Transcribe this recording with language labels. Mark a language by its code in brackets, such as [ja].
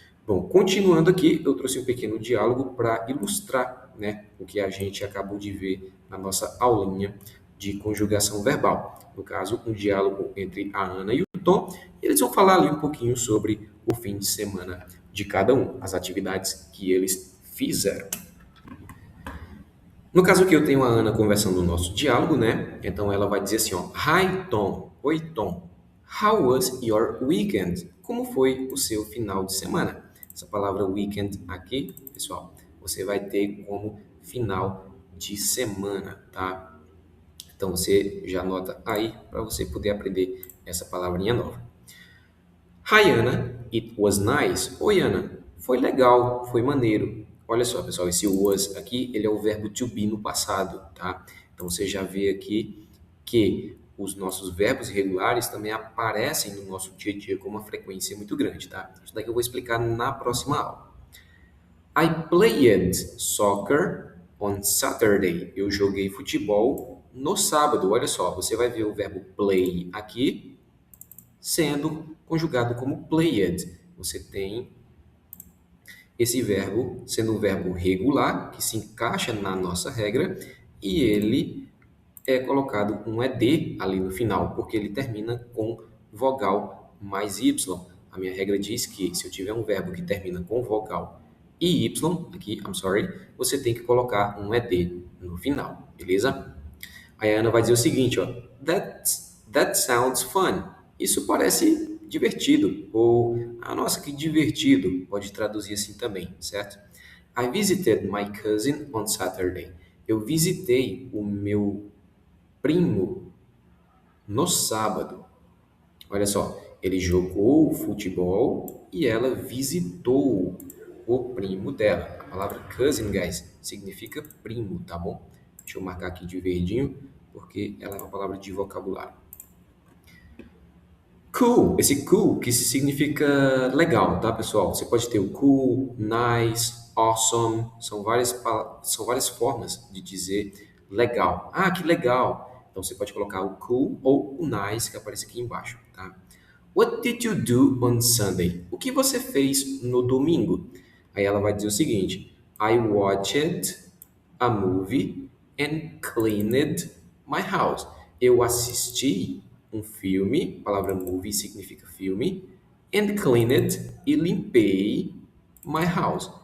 [pt] Bom, continuando aqui, eu trouxe um pequeno diálogo para ilustrar, né, o que a gente acabou de ver na nossa aulinha de conjugação verbal. No caso, um diálogo entre a Ana e o Tom. E eles vão falar ali um pouquinho sobre o fim de semana de cada um, as atividades que eles fizeram. No caso aqui, eu tenho a Ana conversando no nosso diálogo, né? Então ela vai dizer assim, ó, [en] Hi Tom, [pt] oi Tom, [en] how was your weekend? [pt] Como foi o seu final de semana? Essa palavra weekend aqui, pessoal, você vai ter como final de semana, tá? Então você já anota aí para você poder aprender essa palavrinha nova. [en] Hi Ana, it was nice. [pt] Oi Ana, foi legal, foi maneiro. Olha só, pessoal, esse was aqui, ele é o verbo to be no passado, tá? Então você já vê aqui que os nossos verbos irregulares também aparecem no nosso dia a dia com uma frequência muito grande, tá? Isso daqui eu vou explicar na próxima aula. [en] I played soccer on Saturday. [pt] Eu joguei futebol no sábado. Olha só, você vai ver o verbo play aqui sendo conjugado como played. Você tem esse verbo sendo um verbo regular, que se encaixa na nossa regra, e ele é colocado um ed ali no final, porque ele termina com vogal mais y. A minha regra diz que se eu tiver um verbo que termina com vogal e y, aqui, [en] I'm sorry, [pt] você tem que colocar um ed no final, beleza? Aí a Ana vai dizer o seguinte, ó, [en] that sounds fun. [pt] Isso parece divertido. Ou, ah, nossa, que divertido. Pode traduzir assim também, certo? [en] I visited my cousin on Saturday. [pt] Eu visitei o meu primo no sábado. Olha só, ele jogou futebol e ela visitou o primo dela. A palavra cousin, guys, significa primo, tá bom? Deixa eu marcar aqui de verdinho, porque ela é uma palavra de vocabulário. Cool, esse cool que significa legal, tá, pessoal? Você pode ter o cool, nice, awesome, são várias formas de dizer legal. Ah, que legal! Então você pode colocar o cool ou o nice que aparece aqui embaixo, tá? [en] What did you do on Sunday? [pt] O que você fez no domingo? Aí ela vai dizer o seguinte: [en] I watched a movie and cleaned my house. [pt] Eu assisti um filme, a palavra movie significa filme, [en] and cleaned [pt] e limpei [en] my house.